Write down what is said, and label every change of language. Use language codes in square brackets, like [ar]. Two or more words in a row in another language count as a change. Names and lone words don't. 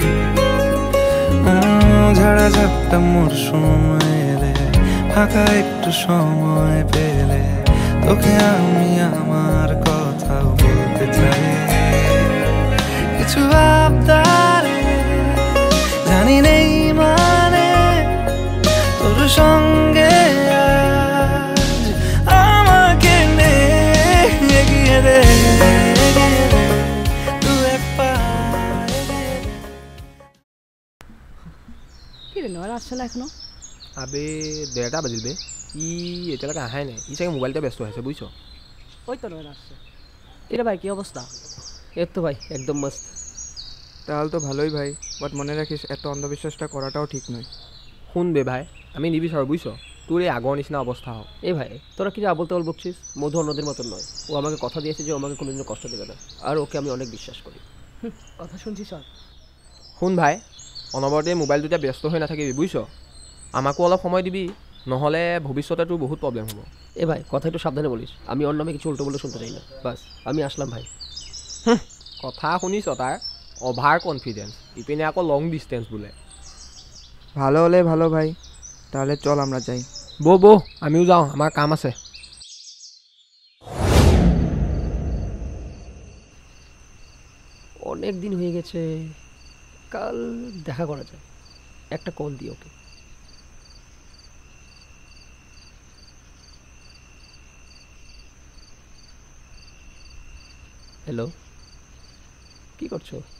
[bn] ঝাড়া ঝাপটা মরশুম এলে ফাঁকা একটু সময় পেলে তোকে আমি আমার কথাও বলতে চাই কিছু আবদারে জানি নেই মানে তোর সঙ্গে আজ আমাকে নে এগিয়ে দে দু এক পা এগিয়ে দে। কি রে নয়ন আসছে না এখনো? [as] আবে 1:30 বাজিল বে ই এতিয়ালৈকে আহাই নাই ই চাগে মোবাইলতে ব্যস্ত হৈছে বুজিছ [bn] ওই তো নয়ন আসছে। এরে ভাই কি অবস্থা? এর তো ভাই একদম মস্ত। তাহলে তো ভালোই ভাই, বাট মনে রাখিস এত অন্ধবিশ্বাসটা করাটাও ঠিক নয়। [as] শুন বে ভাই আমি নিবিচাৰোঁ বুজিছ তোৰ এই আগৰ নিচিনা অৱস্থা হওক। [bn] এই ভাই তোরা কি আবল তাবল বকছিস? মধু অন্যদের মতন নয়, ও আমাকে কথা দিয়েছে যে ও আমাকে কোনোদিনও কষ্ট দেবে না, আর ওকে আমি অনেক বিশ্বাস করি। কথা শুনছিস? [as] শুন ভাই অনবৰতে মোবাইলটোতে ব্যস্ত হৈ নাথাকিবি বুজিছ, আমাকো অলপ সময় দিবি, নহ'লে ভৱিষ্যতে তোৰ বহুত প্ৰব্লেম হ'ব। [bn] এ ভাই কথা একটু সাবধানে বলিস, আমি ওর নামে কিছু উল্টো বলে শুনতে চাই না। বাস আমি আসলাম ভাই। [as] কথা শুনিছ তাৰ [en] over confidence, [as] ইপিনে আকৌ [en] long distance [as] বোলে। [bn] ভালো হলে ভালো ভাই, তাহলে চল আমরা যাই। [as] বৌ বৌ আমিও যাওঁ, আমাৰ কাম আছে। [bn] অনেক দিন হয়ে গেছে, কাল দেখা করা যায়, একটা কল দিই ওকে। হ্যালো, কি করছো?